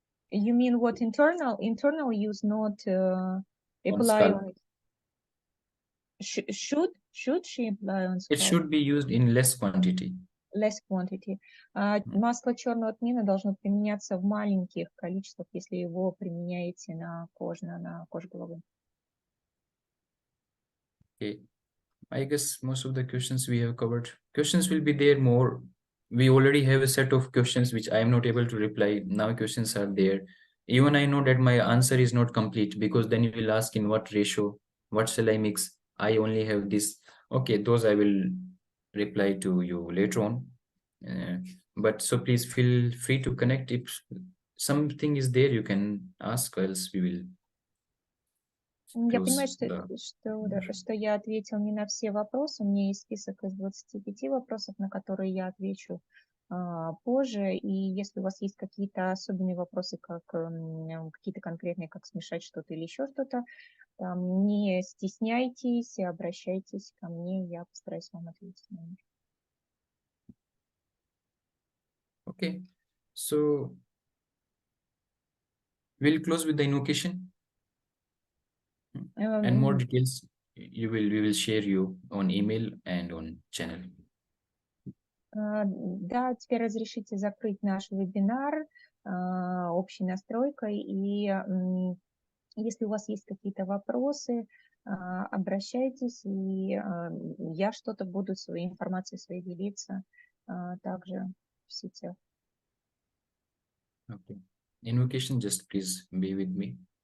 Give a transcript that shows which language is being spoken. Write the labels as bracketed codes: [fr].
[en] you mean what internal use, not apply on it? Should she apply on scalp? It should be used in less quantity. Less quantity. [ru] Масло черного тмина должно применяться в маленьких количествах, если его применяете на кожу головы. [en] Okay. I guess most of the questions we have covered. Questions will be there more. We already have a set of questions which I am not able to reply. Now questions are there. Even I know that my answer is not complete, because then you will ask in what ratio, what shall I mix? I only have this. Okay, those I will reply to you later on. But so please feel free to connect. If something is there, you can ask, else we will. [ru] Я понимаю, что я ответил не на все вопросы. У меня есть список из 25 вопросов, на которые я отвечу позже. И если у вас есть какие-то особенные вопросы, как какие-то конкретные, как смешать что-то или еще что-то, не стесняйтесь, обращайтесь ко мне, я постараюсь вам ответить на них. [en] Okay, so we'll close with the invocation. And more details we will share you on email and on channel. [ru] Да, теперь разрешите закрыть наш вебинар общей настройкой. И если у вас есть какие-то вопросы, обращайтесь, и я что-то буду своей информацией своей делиться также в сетях. [en] Okay. Invocation, just please be with me.